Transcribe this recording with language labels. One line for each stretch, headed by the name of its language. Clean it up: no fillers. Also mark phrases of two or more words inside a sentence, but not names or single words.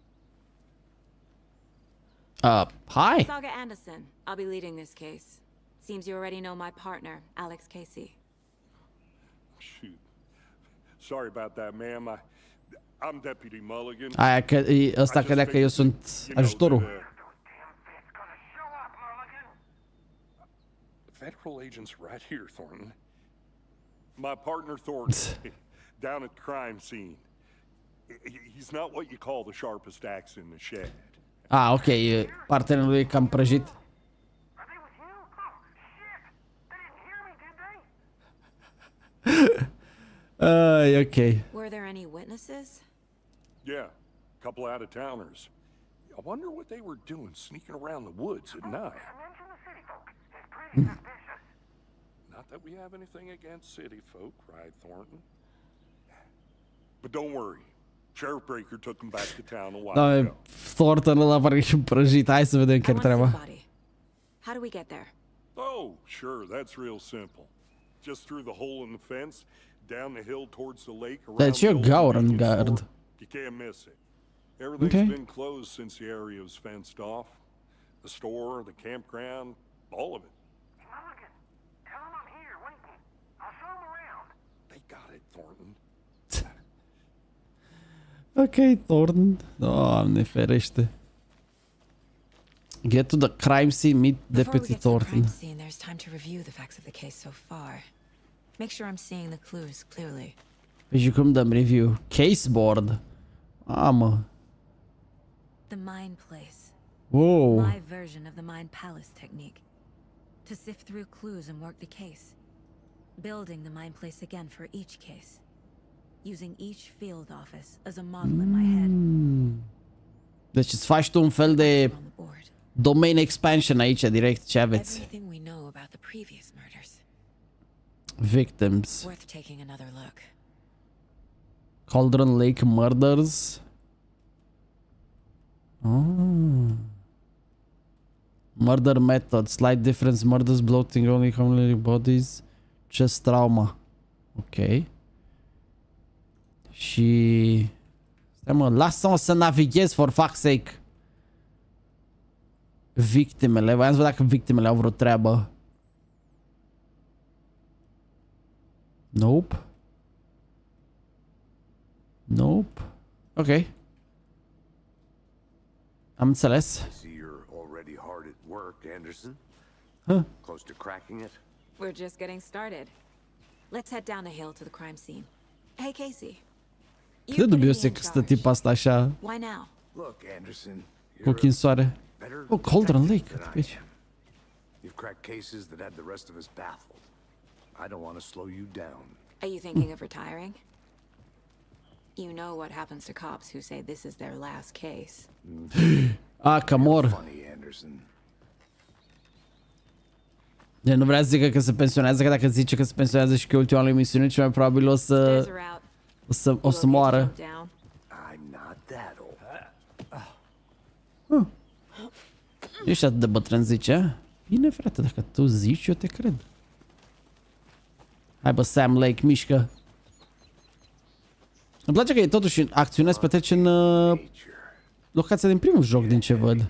English: Anderson? Hi. Saga Anderson. I'll be leading this case. Seems you already know my partner, Alex Casey. Shoot. Sorry about that, ma'am. I'm Deputy Mulligan.
Romanian: Aia că ăsta credea că eu sunt ajutorul.
English: Federal agents right here, Thornton. My partner Thornton, down at the crime scene. He's not what you call the sharpest axe in the shed.
Romanian: Ah, ok, partenerul lui e cam prăjit. Ok.
English: Were there any witnesses? Yeah, a couple out-of-towners. I wonder what they were doing sneaking around the woods at night. Not that we have anything against city folk, right, Thornton? But don't worry. Sheriff Breaker took them back to town a while ago.
Romanian: Thornton ăla pare că e prăjit. Hai să vedem care treaba.
English: How do we get there? Oh, sure, that's real simple. Just through the hole in the fence, down the hill towards the lake, around the old Gauran convenience guard. store. You can't miss it. Everything's been closed since the area was fenced off. The store, the campground, all of it. Mulligan, tell him I'm here waiting. I'll show him around. They got it, Thornton. Ok, Thornton.
Romanian: Doamne ferește.
English: Get to the crime scene, meet Deputy Thornton. There's time to review the facts of the case so far. Make sure I'm seeing the clues clearly.
Romanian: Păi și cum dăm review? Caseboard. Mă.
English: The Mind Place. Wow. My version of the Mind Palace technique. To sift through clues and work the case. Building the Mind Place again for each case. Using each field office as a model in my head.
Romanian: Deci îți faci tu un fel de
English: domain expansion
Romanian: aici, direct, ce aveți?
English: Everything we know about the previous murders. Victims. Worth taking another look. Cauldron Lake Murders. Murder method. Slight difference. Murders, bloating, only commonly bodies. Chest trauma.
Romanian: Ok. Și... Stai mă, lasă-mă să navighez,
English: for fuck's sake.
Romanian: Victimele. Voiam să văd dacă victimele au vreo treabă. Nope. Nope. Ok. Am înțeles.
English: I see you're already hard at work, Anderson. Huh. Close to cracking it? We're just getting started. Let's head down the hill to the crime scene. Hey, Casey.
Romanian: Cât de dubios e că stă tipa asta așa
English: Why now? Look, Anderson.
Romanian: cu ochii în soare.
English: Oh, Cauldron Lake. You've cracked cases that had the rest of us baffled. I don't want to slow you down. Are you thinking of retiring? You know what happens to cops who say this is their last case.
Romanian: Că mor.
English: Funny, Anderson.
Romanian: Eu nu vrea să zică că se pensionează, că dacă zice că se pensionează și că e ultima lui misiune, cel mai probabil o să moară.
English: I'm not that old.
Romanian: Ești atât de bătrân, zice? Bine, frate, dacă tu zici, eu te cred. Hai bă, Sam Lake, mișcă. Îmi place că e totuși acțiunea se petrece în locația din primul joc, din ce văd.